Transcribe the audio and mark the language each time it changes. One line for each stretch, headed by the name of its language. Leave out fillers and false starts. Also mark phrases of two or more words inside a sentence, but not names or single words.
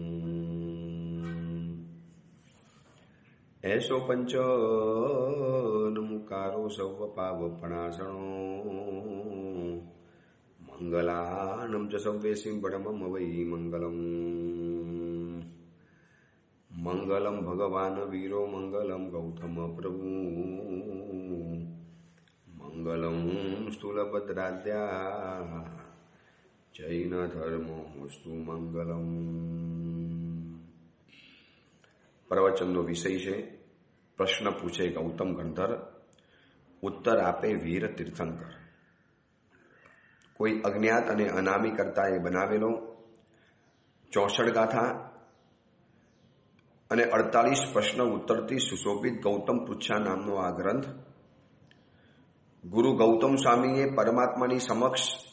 Sanskrit: ऐसो पंच नमुकारो सौवपावपणासणो मंगलानं च सव्येसिं परमं वै मंगलम् मंगलम भगवान वीरो मंगलम गौतम प्रभु मंगलम स्थूलभद्राद्या जैन धर्मोस्तु मंगलम।
Gujarati: प्रवचनનો વિષય છે પ્રશ્ન પૂછે ગૌતમ ગંધર, ઉત્તર આપે વીર તીર્થંકર। કોઈ અજ્ઞાત અને અનામી કરતાએ બનાવેલો 64 ગાથા અને 48 પ્રશ્ન ઉત્તરથી સુશોભિત ગૌતમ પૃચ્છા નામનો આ ગ્રંથ ગુરુ ગૌતમ સ્વામીએ પરમાત્માની સમક્ષ